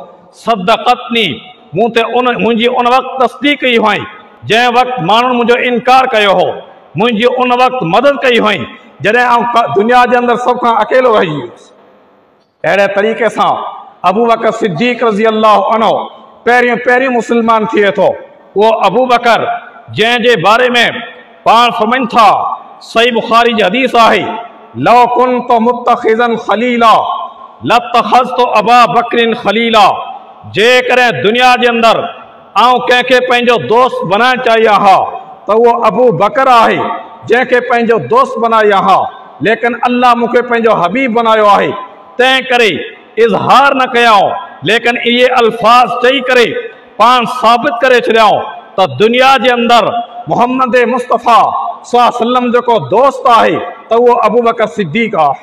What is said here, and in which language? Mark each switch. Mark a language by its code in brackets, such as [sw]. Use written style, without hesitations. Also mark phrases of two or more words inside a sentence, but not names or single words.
[sd] सदक़तनी, मूं ते मुंहिंजी उन वक़्तु तस्दीक कई हुई जंहिं वक़्तु माण्हुनि मुंहिंजो इनकार कयो हो, मुंहिंजी उन वक़्तु मदद कई हुई जॾहिं आउं दुनिया जे अंदरि सभ खां अकेलो रही वियुसि। अहिड़े तरीक़े सां अबू बकर सिद्दीक़ [ar] رضي الله عنه [sd] पहिरियों मुस्लमान थिए थो। उहो अबू बकर जंहिंजे बारे में पाण फरमाइनि था, सही बुखारी जी हदीस आहे, [ar] لو كنت متخذا خليلا لاتخذت أبا بكر خليلا, [sd] जेकॾहिं दुनिया जे अंदरि आउं कंहिंखे पंहिंजो दोस्त बनाइणु चाहियां हा त उहो अबू बकर आहे जंहिंखे पंहिंजो दोस्त बनाया हा, लेकिन अल्लाह मूंखे पंहिंजो हबीब बनायो आहे। तंहिं करे इज़हार न कयाऊं, लेकिन इहे अल्फाज़ चई करे पाण साबित करे छॾियाऊं त दुनिया जे अंदरि मोहम्मद मुस्तफ़ा [ar] صلى الله عليه وسلم [sd] जेको दोस्त आहे त उहो अबू बकर सिद्दीक़ आहे।